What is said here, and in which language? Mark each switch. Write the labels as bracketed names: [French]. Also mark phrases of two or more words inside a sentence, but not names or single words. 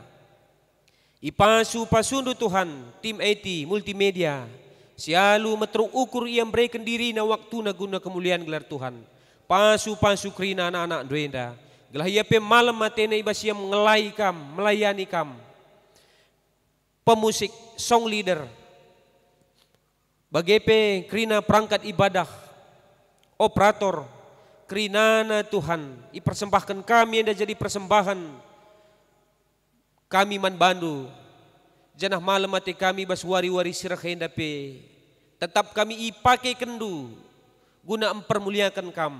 [Batak Karo] Ipasu-pasundu Tuhan, tim IT, multimedia, sialu metruk ukur ia memberikan diri na waktu na guna kemuliaan gelar Tuhan. Pasu-pasu kerina anak-anak duenda. Gelah ia pe malam matena ibas ia mengelai kam, melayani kam. [English] Pemusik, song leader. [Indonesian] Bagepe kerina perangkat ibadah, operator, [Batak Karo] kerina na Tuhan. Ipersembahkan kami [Indonesian] yang jadi persembahan. [Batak Karo] Kami man bandu, janah malam mati kami bas wari-wari sirah henda pe. Tetap kami ipakai kendu, guna mempermuliakan kam.